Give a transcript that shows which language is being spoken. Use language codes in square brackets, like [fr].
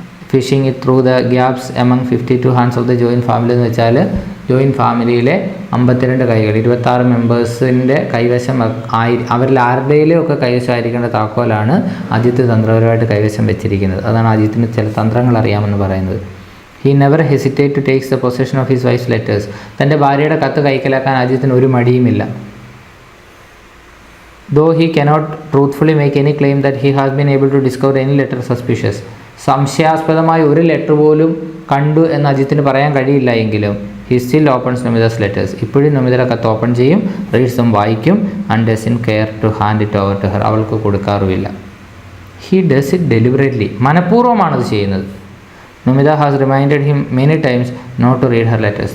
[en] fishing it through the gaps among 52 hands of the joint family [ml] എന്ന് വെച്ചാൽ joint ഫാമിലിയിലെ 52 കൈകൾ, 26 മെമ്പേഴ്സിൻ്റെ കൈവശം അവരിൽ ആരുടെയിലും ഒക്കെ കൈവശമായിരിക്കേണ്ട താക്കോലാണ് അജിത്ത് തന്ത്രപരമായിട്ട് കൈവശം വെച്ചിരിക്കുന്നത്. അതാണ് അജിത്തിന് ചില തന്ത്രങ്ങൾ അറിയാമെന്ന് പറയുന്നത്. [en] He never hesitate to takes the possession of his wife's letters. [ml] തൻ്റെ ഭാര്യയുടെ കത്ത് കൈക്കലാക്കാൻ അജിത്തിന് ഒരു മടിയുമില്ല. [en] Though he cannot truthfully make any claim that he has been able to discover any letter suspicious. [ml] സംശയാസ്പദമായ ഒരു ലെറ്റർ പോലും കണ്ടു എന്ന് അജിത്തിന് പറയാൻ കഴിയില്ല എങ്കിലും [en] he still opens Nomita's letters. [ml] ഇപ്പോഴും നൊമിതയുടെ കത്ത് ഓപ്പൺ ചെയ്യും, റീഡ്സും വായിക്കും. [en] And doesn't care to hand it over to her. [ml] അവൾക്ക് കൊടുക്കാറുമില്ല. [en] he does it deliberately, [ml] മനഃപൂർവ്വമാണത് ചെയ്യുന്നത്. [en] Numita has reminded him many times not to read her letters.